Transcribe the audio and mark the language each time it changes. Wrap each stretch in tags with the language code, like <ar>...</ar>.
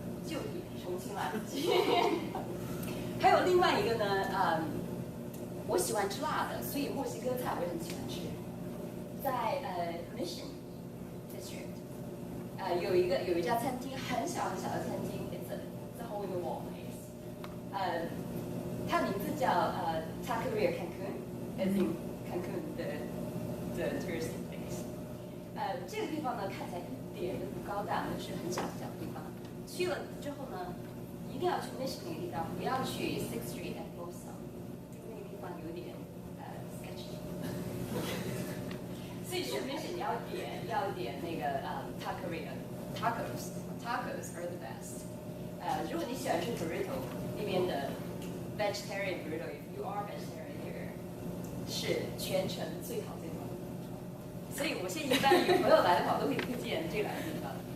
<zh>就点重庆辣子鸡，还有另外一个呢，我喜欢吃辣的，所以墨西哥菜我也很喜欢吃。在Mission District，有一家餐厅，很小很小的餐厅 ，</zh> <en>it's a hole in the wall place，</en> <zh>它名字叫Taqueria Cancun，</zh> <en>as in Cancun the touristy place。</en> <zh>这个地方呢看起来一点都不高档，就是很小很小的地方。去了之后呢，一定要去 Mission 那个地方，不要去 Sixth Street and Folsom， 那个地方有点sketchy。所以去 Mission 要点那个</zh> <en>tacos are the best。</en> <zh>如果你喜欢吃 burrito 那边的 vegetarian burrito，</zh> <en>if you are vegetarian here，</en> <zh>是全城最好的。所以我现在一般有朋友来的话，我都会推荐这两个地方。</zh>